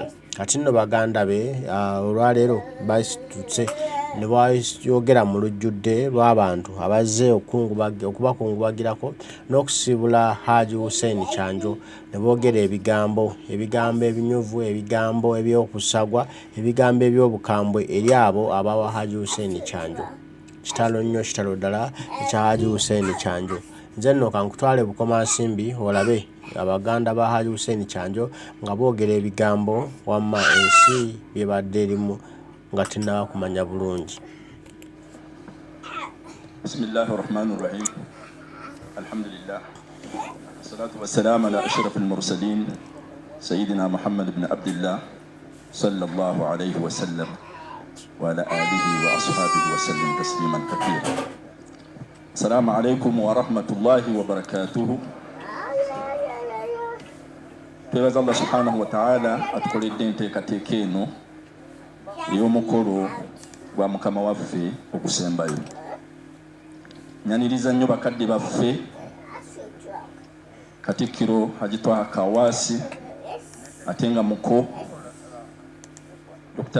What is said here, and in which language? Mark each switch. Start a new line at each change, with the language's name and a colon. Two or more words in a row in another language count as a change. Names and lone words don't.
Ganda: Kati nno baganda be olwaleero basitutse ne bayogera mu lujjudde lw'abantu abazze okubakungubagirako n'okusiibula Haji Hussein Kyanjo ne boogera ebigambo ebinyuvu, ebigambo eby'okusagwa, ebigambo eby'obukambwe eri abo abawa Haji Hussein Kyanjo. Kitalo nnyo, kitalo ddala ekya Haji Hussein Kyanjo. Nze nno kankutwale Bukomansimbi olabe abaganda ba Haji Hussein Kyanjo nga boogera ebigambo wamma ensi byebadde erimu nga tinaba kumanya bulungi.
Arabic: بسم الله الرحمن الرحيم. Alhamdulillah. والصلاة والسلام على أشرف المرسلين سيدنا محمد بن عبد الله صلى الله عليه وسلم وعلى آله وأصحابه وسلم تسليما كثيرا. السلام عليكم ورحمة الله وبركاته.
Ganda: Twebaza
Arabic: الله سبحانه وتعالى
Ganda: atukoledde enteekateeka eno ey'omukolo gwa mukama waffe okusembayo. Nyaniriza nnyo bakadde baffe Katikkiro Haji Twaha Kawaasi ate nga muko Dr.